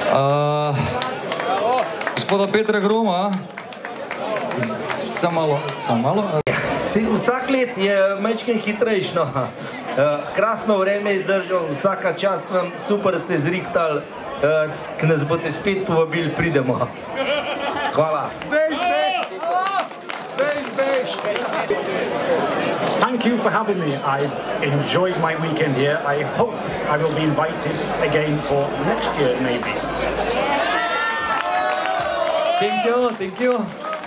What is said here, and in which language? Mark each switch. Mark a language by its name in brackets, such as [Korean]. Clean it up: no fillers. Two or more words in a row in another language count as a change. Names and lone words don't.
[Slovenian] Gospoda Petra Groma, samo malo. Vsak let je majčken hitrejš, no. Krasno vreme je izdržal, vsaka čast vam, super ste zrihtali, k nas boste spet povabili, pridemo. Hvala. [English] Thank you for having me. I've enjoyed my weekend here. I hope I will be invited again for next year, maybe. Thank you.